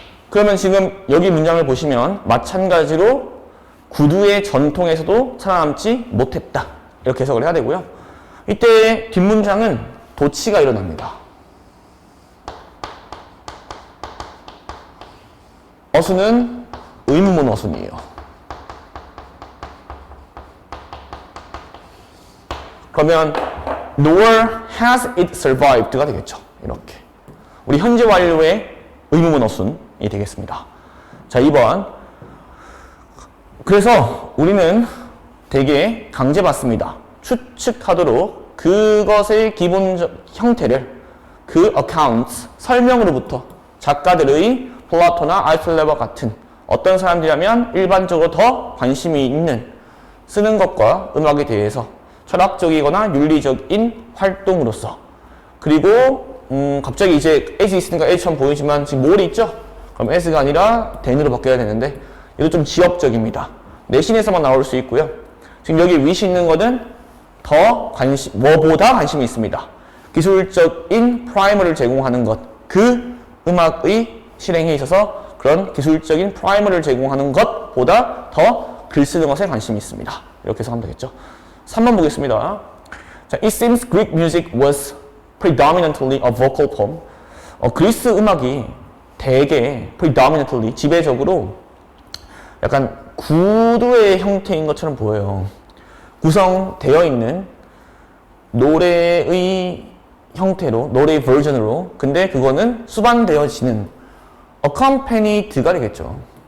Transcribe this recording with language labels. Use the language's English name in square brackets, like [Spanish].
[Korean] 그러면 지금 여기 문장을 보시면 마찬가지로 구두의 전통에서도 살아남지 못했다. 이렇게 해석을 해야 되고요. 이때 뒷문장은 도치가 일어납니다. 어순은 의문문 어순이에요. 그러면 [English] nor has it survived [Korean] 가 되겠죠. 이렇게. 우리 현재 완료의 의문문 어순이 되겠습니다. 자, 2번. 그래서 우리는 되게 강제받습니다. 추측하도록 그것의 기본적 형태를 그 accounts, 설명으로부터 작가들의 플라토나 알틀레와 같은 어떤 사람들이라면 일반적으로 더 관심이 있는 쓰는 것과 음악에 대해서 철학적이거나 윤리적인 활동으로서 그리고 갑자기 이제 as이 있으니까 as처럼 보이지만 지금 뭘이 있죠? 그럼 as가 아니라 then으로 바뀌어야 되는데 이것도 좀 지역적입니다. 내신에서만 나올 수 있고요. 지금 여기 wish이 있는 거는 더 뭐보다 관심이 있습니다. 기술적인 프라이머를 제공하는 것, 그 음악의 실행에 있어서 그런 기술적인 프라이머를 제공하는 것보다 더 글 쓰는 것에 관심이 있습니다. 이렇게 해석하면 되겠죠. 3번 보겠습니다. [English] 자, It seems Greek music was predominantly a vocal poem. [Korean] 그리스 음악이 대개 predominantly, 지배적으로 약간 구두의 형태인 것처럼 보여요. 구성되어 있는 노래의 형태로, 노래의 버전으로. 근데 그거는 수반되어지는 accompanied가 되겠죠.